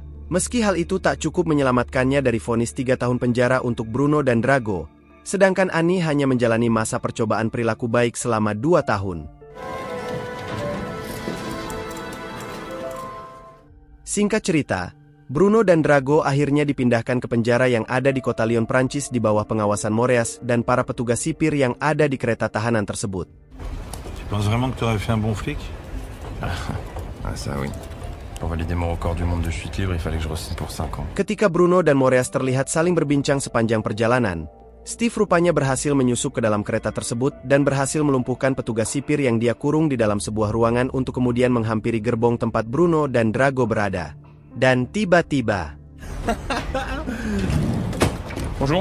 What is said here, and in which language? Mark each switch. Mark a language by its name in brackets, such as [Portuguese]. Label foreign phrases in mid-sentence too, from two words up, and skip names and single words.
[Indonesian] Meski hal itu tak cukup menyelamatkannya dari vonis 3 tahun penjara untuk Bruno dan Drago, Sedangkan Annie hanya menjalani masa percobaan perilaku baik selama 2 tahun. Singkat cerita, Bruno dan Drago akhirnya dipindahkan ke penjara yang ada di kota Lyon, Prancis di bawah pengawasan Moreas dan para petugas sipir yang ada di kereta tahanan tersebut. [French] Tu penses vraiment que tu aurais fait un bon flic? Ah ça oui. Pour valider mon record du monde de chute libre, il fallait que je re-signe pour 5 ans. [Indonesian] Ketika Bruno dan Moreas terlihat saling berbincang sepanjang perjalanan, Steve rupanya berhasil menyusup ke dalam kereta tersebut dan berhasil melumpuhkan petugas sipir yang dia kurung di dalam sebuah ruangan untuk kemudian menghampiri gerbong tempat Bruno dan Drago berada. Dan tiba-tiba... Bonjour.